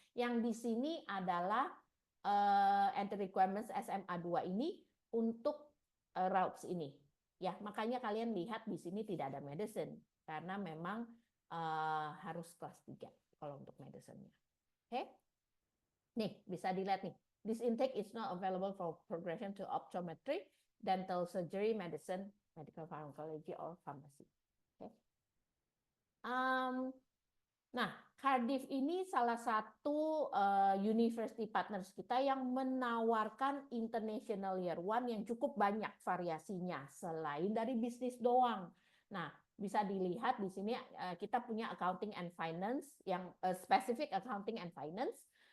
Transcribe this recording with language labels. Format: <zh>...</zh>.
<id>Yang di sini adalah entry requirements SMA 2 ini untuk routes ini. Ya, makanya kalian lihat di sini tidak ada medicine karena memang harus kelas 3 kalau untuk medicine-nya. Oke? Nih, bisa dilihat nih.</id> <en>This intake is not available for progression to optometry, dental surgery, medicine, medical pharmacology, or pharmacy. Okay.</en> <id>Nah, Cardiff ini salah satu university partners kita yang menawarkan international year one yang cukup banyak variasinya selain dari bisnis doang. Nah, bisa dilihat di sini kita punya accounting and finance yang specific accounting and finance.</id>